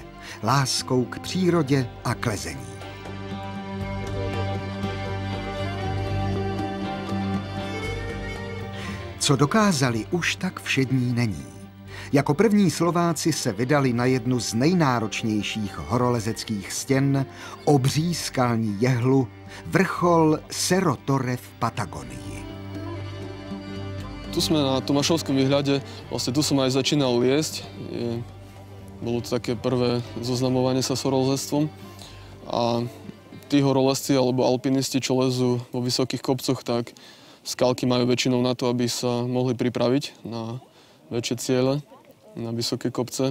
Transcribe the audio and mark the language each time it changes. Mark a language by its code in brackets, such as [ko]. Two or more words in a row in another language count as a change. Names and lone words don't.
[cs] Láskou k přírodě a k lezení. Co dokázali, už tak všední není. Jako první Slováci se vydali na jednu z nejnáročnějších horolezeckých stěn, obří skalní jehlu, vrchol Cerro Torre v Patagonii. [sk] Tu sme na Tomášovskom výhľade, vlastne tu som aj začínal liesť. Bolo to také prvé zoznamovanie sa s horolezectvom. A tí horolezci alebo alpinisti, čo lezú vo vysokých kopcoch, tak skalky majú väčšinou na to, aby sa mohli pripraviť na väčšie ciele, na vysoké kopce.